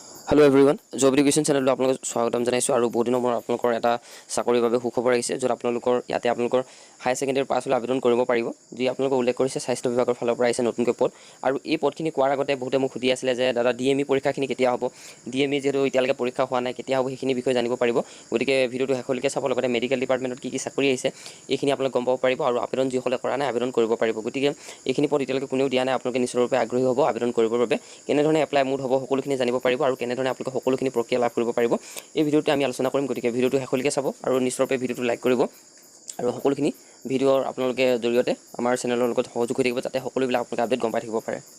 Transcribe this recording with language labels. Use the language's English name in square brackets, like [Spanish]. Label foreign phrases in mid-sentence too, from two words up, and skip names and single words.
[English] Hello everyone, [Assamese] Job Education channel lo আপোনালোক স্বাগতম জনাইছু আৰু বহুত দিনৰ পৰা আপোনালোকৰ এটা চাকৰিৰ বাবে সুখবৰ আহিছে য'ত আপোনালোকৰ ইয়াতে আপোনালোকৰ [English] higher secondary pass [Assamese] হ'লে আবেদন কৰিব পাৰিব যি আপোনালোকৰ উল্লেখ কৰিছে স্বাস্থ্য বিভাগৰ ফালৰ পৰা আহিছে নতুনকৈ পদ আৰু এই পদখিনি কোৱাৰ আগতে বহুতে মোক সুধি আছিলে যে দাদা ডিএমই পৰীক্ষাখিনি কেতিয়া হ'ব ডিএমই যেটো এতিয়ালৈকে পৰীক্ষা হোৱা নাই কেতিয়া হ'ব সেইখিনি বিষয়ে জানিব পাৰিব গতিকে ভিডিওটো শেষলৈকে চাব লগতে মেডিকেল ডিপাৰ্টমেণ্টত কি চাকৰি আহিছে এইখিনি আপোনালোক গম পাব পাৰিব আৰু আবেদন যিসকলে কৰা নাই আবেদন কৰিব পাৰিব গতিকে এইখিনি পদ এতিয়ালৈকে কোনেও দিয়া নাই আপোনালোকে নিশ্চয়ৰূপে আগ্ৰহী হ'ব আবেদন কৰিবৰ বাবে কেনেধৰণে [English] apply mode [Assamese] হ'ব সকলোখিনি জানিব পাৰিব আৰু কেনেধৰণে আপোনালোকে সকলোখিনি প্ৰক্ৰিয়া লাভ কৰিব পাৰিব এই ভিডিওটো আমি আলোচনা কৰিম গতিকে ভিডিওটো শেষলৈকে চাব আৰু নিশ্চয়ৰূপে ভিডিওটো লাইক কৰিব আৰু সকলোখিনি ভিডিওৰ আপোনালোকে জৰিয়তে আমাৰ চেনেলৰ লগত সহযোগ হৈ থাকিব যাতে সকলোবিলাক আপোনালোকে আপডেট গম পাই থাকিব পাৰে